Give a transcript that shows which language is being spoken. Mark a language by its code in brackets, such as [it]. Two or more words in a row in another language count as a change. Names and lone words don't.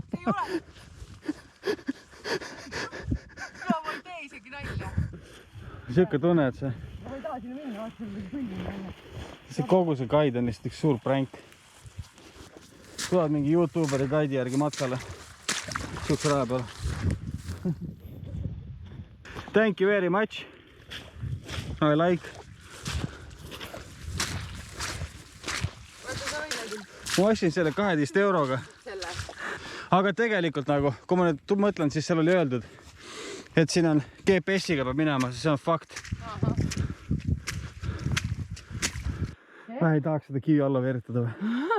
[et] Ei ole. No ma ei tee isegi nalja. Siuke tunne, et Ma ei taha sinna minna, vaata selle kõlli minna. see kogu see guide on lihtsalt üks suur prank. Tulevad mingi YouTuberi guide'i järgi matkale. Siukse raja peal. [en] Thank you very much. I like. [et] Ma ostsin selle 12 euroga. Selle. Aga tegelikult nagu, kui ma nüüd mõtlen, siis seal oli öeldud, et siin on GPS-iga peab minema, siis see on fakt. Ma ei tahaks seda kivi alla veeritada või?